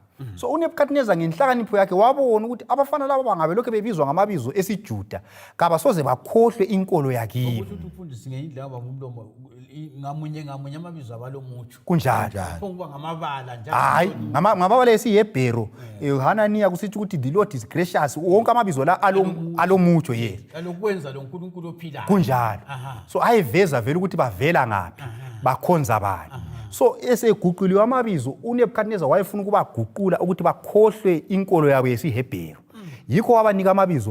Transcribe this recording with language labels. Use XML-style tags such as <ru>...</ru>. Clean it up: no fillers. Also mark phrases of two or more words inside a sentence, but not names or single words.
<nd>So uNebukadneza ngenhlakanipho yakhe wabona ukuthi abafana laba bangabe lokho bebizwa ngamabizo esiJuda kabasoze bakhohlwe inkolo yakibo. Ukuthi ufundise ngeindlela ngomlomo ngamunye amabizo abalomutsho. Kunjalo. Kuba ngamabala njalo. Hayi, ngamabala esiHebheru. uHananiya kusithi ukuthi</nd> <en>the Lord is gracious.</en> <nd>Wonke amabizo la alomutsho yena. Alokwenza lo nkulunkulu ophilayo. Kunjalo. So ayeveza vele ukuthi bavela ngaphi, bakhonza bani. So eseguquliwe amabizo uNebukadneza wayefuna ukubaguqula ukuthi bakhohlwe inkolo yabo yesiHebheru. Yikho wabanika amabizo</nd>